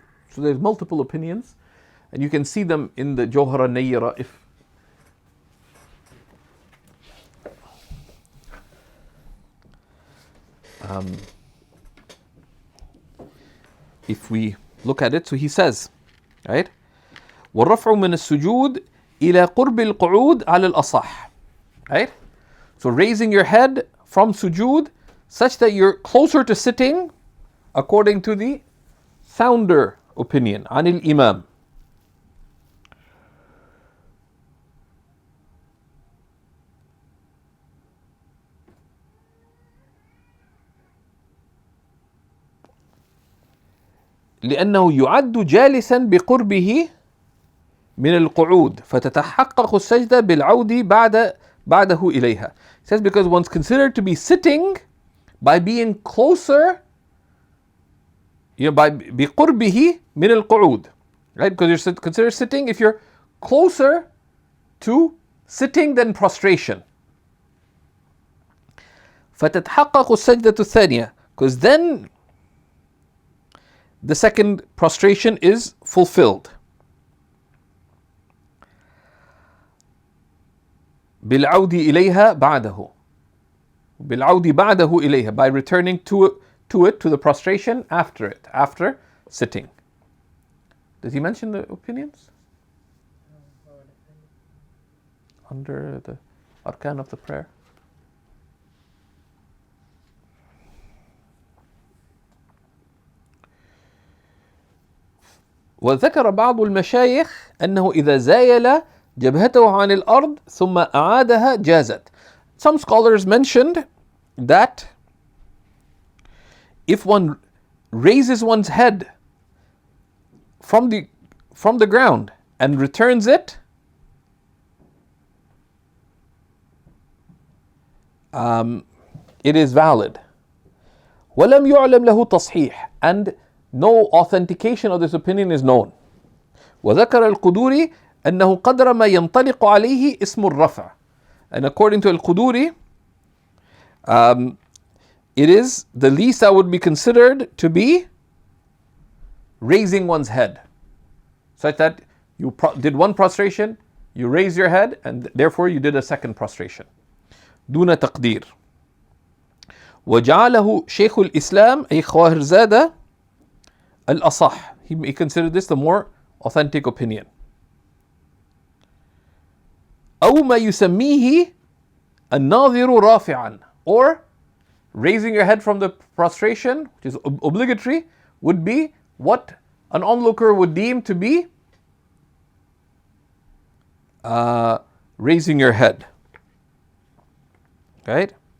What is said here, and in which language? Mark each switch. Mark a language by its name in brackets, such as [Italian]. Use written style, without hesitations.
[English] So there's multiple opinions, and you can see them in the Jawhara Nayyira if we look at it. So he says, right, [Arabic] وَالرَّفْعُ مِنَ السُّجُودِ إِلَى قُرْبِ الْقُعُودِ عَلَى الْأَصَحِّ. [English] Right? So raising your head from sujood such that you're closer to sitting according to the sounder opinion, [Arabic] عن الإمام. لأنه يعد جالسا بقربه من القعود فتتحقق السجدة بالعود بعده إليها. [English] It says because one's considered to be sitting by being closer, by [Arabic] بقربه من القعود, [English] right? Because you're considered sitting if you're closer to sitting than prostration. [Arabic] فتتحقق السجدة الثانية, [English] because then the second prostration is fulfilled. [Arabic] بالعود إليها بعده. بالعود بعده إليها, [English] by returning to the prostration after sitting. Does he mention the opinions? Under the arkan of the prayer. [Arabic] وذكر بعض المشايخ أنه إذا زايل جبهته عن الأرض ثم أعادها جازت. [English] Some scholars mentioned that if one raises one's head from the ground and returns it, it is valid. [Arabic] ولم يعلم له تصحيح, [English] and no authentication of this opinion is known. [Arabic] وذكر القدوري أنه قدر ما ينطلق عليه اسم الرفع. [English] And according to al-Quduri, it is the least that would be considered to be raising one's head. Such that you did one prostration, you raise your head, and therefore you did a second prostration. [Arabic] دون تقدير. وجعله شيخ الإسلام أي خواهرزادة الأصح. [English] He considered this the more authentic opinion. [Arabic] أو ما يسميه الناظر رافعا, [English] or raising your head from the prostration, which is obligatory, would be what an onlooker would deem to be raising your head. Right?